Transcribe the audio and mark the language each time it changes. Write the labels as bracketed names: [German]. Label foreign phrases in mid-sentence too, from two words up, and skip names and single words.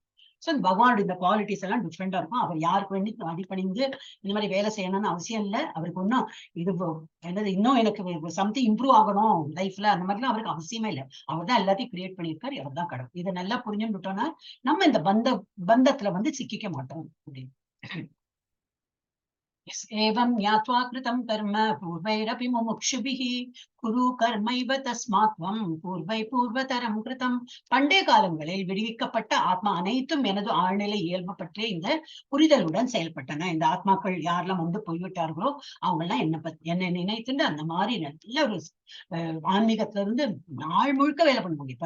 [Tamil] சோ பகவானோட இந்த குவாலிட்டிஸ் எல்லாம் டிஃப்ரெண்டா இருக்கும். அவர் யாருக்கு வேண்டி அடிப்பணிந்து இந்த மாதிரி வேலை செய்யணும்னு அவசியம் இல்லை. அவருக்கு ஒன்னும் இது என்னது இன்னும் எனக்கு [English] something improve [Tamil] ஆகணும் லைஃப்ல, அந்த மாதிரிலாம் அவருக்கு அவசியமே இல்லை. அவர் தான் எல்லாத்தையும் கிரியேட் பண்ணியிருக்காரு, அவர் தான் கடவுள். இதை நல்லா புரிஞ்சுட்டோம்னா நம்ம இந்த பந்தத்துல வந்து சிக்கிக்க மாட்டோம் அப்படின்னு. [Sanskrit] एवं ज्ञात्वा कृतं कर्म पूर्वैरपि मुमुक्षुभिः कुरु कर्मैव तस्मात्त्वं पूर्वैः पूर्वतरं कृतम्. [Tamil] பண்டைய காலங்களில் விடுவிக்கப்பட்ட ஆத்மா அனைத்தும் எனது ஆழ்நிலை இயல்பு பற்றிய இந்த புரிதலுடன் செயல்பட்டன. இந்த ஆத்மாக்கள் யாரெல்லாம் வந்து போய்விட்டார்களோ அவங்க எல்லாம் என்னை நினைத்துட்டு அந்த மாதிரி நல்ல ஒரு ஆன்மீகத்துல இருந்து நாள் முழுக்க வேலை பண்ண முடியும்.